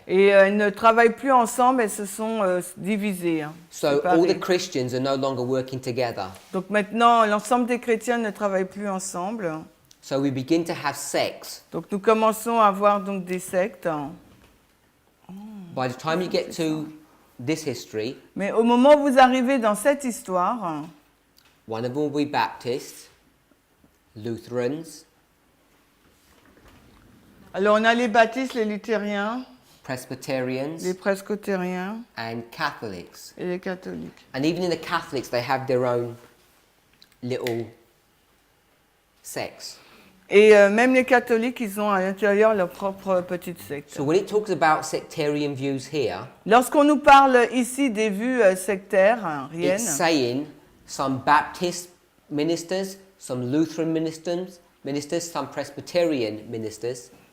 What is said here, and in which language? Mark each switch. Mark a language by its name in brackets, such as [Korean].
[French] et elles ne travaillent plus ensemble, elles se sont divisées. [English] So [French] séparées. [English] all the Christians are no longer working together. [French] Donc maintenant, l'ensemble des chrétiens ne travaillent plus ensemble. [English] So we begin to have sects. [French] Donc nous commençons à avoir donc des sectes. [English] By the time you get to this history, [French] Mais au moment où vous arrivez dans cette histoire, [English] one of them will be Baptists, Lutherans, [French] alors on a les baptistes, les luthériens, [English] Presbyterians, [French] les presbytériens [English] and Catholics. [French] et les catholiques. [English] And even in the Catholics, they have their own little sects. [French] Et même les catholiques, ils ont à l'intérieur leur propre petite secte. [English] So when it talks about sectarian views here, [French] Lorsqu'on nous parle ici des vues sectaires, riennes, [English] it's saying some Baptist ministers, some Lutheran ministers, some Presbyterian ministers,